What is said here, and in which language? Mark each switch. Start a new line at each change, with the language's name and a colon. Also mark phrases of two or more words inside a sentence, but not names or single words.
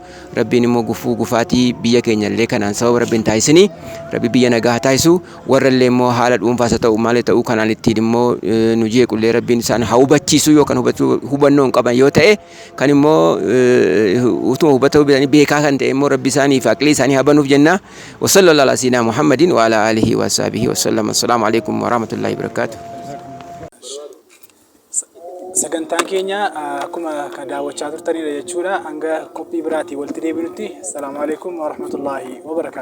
Oromo: Rabbiin immoo gufaatii biyya keenyallee kanaan sababa rabbiin taasisanii rabbi biyya nagaa taasisu. Warrallee immoo haala dhuunfaas ta'u maal ta'u kanaan ittiin immoo nu jeequllee rabbiin isaan haa hubachiisu yookaan hubannoo hin qaban yoo ta'e kan immoo utuma hubatoo beekaa kan ta'e immoo rabbi isaanii fi aqlii isaanii habanuuf jenna.
Arabic: وصلى الله على سيدنا محمد وعلى آله وصحبه وسلم. السلام عليكم ورحمة الله وبركاته.
Oromo: Sagantaan keenya akkuma daawwachaa turtanidha jechuudha. Hanga qophii biraatii walitti deebinutti.
Arabic: السلام عليكم ورحمة الله وبركاته.